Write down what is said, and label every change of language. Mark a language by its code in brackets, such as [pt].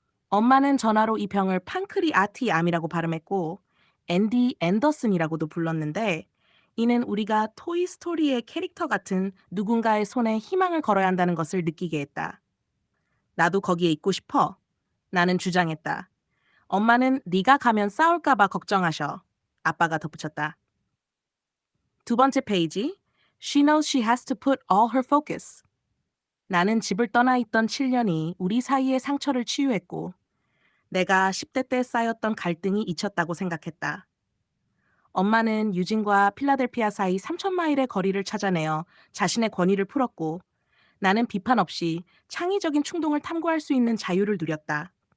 [ko] 엄마는 전화로 이 병을 판크리아티 암이라고 발음했고 앤디 앤더슨이라고도 불렀는데 이는 우리가 토이스토리의 캐릭터 같은 누군가의 손에 희망을 걸어야 한다는 것을 느끼게 했다. 나도 거기에 있고 싶어. 나는 주장했다. 엄마는 네가 가면 싸울까 봐 걱정하셔. 아빠가 덧붙였다. 두 번째 페이지. [en] She knows she has to put all her focus. [ko] 나는 집을 떠나 있던 7년이 우리 사이의 상처를 치유했고 내가 10대 때 쌓였던 갈등이 잊혔다고 생각했다. 엄마는 유진과 필라델피아 사이 3,000마일의 거리를 찾아내어 자신의 권위를 풀었고 나는 비판 없이 창의적인 충동을 탐구할 수 있는 자유를 누렸다.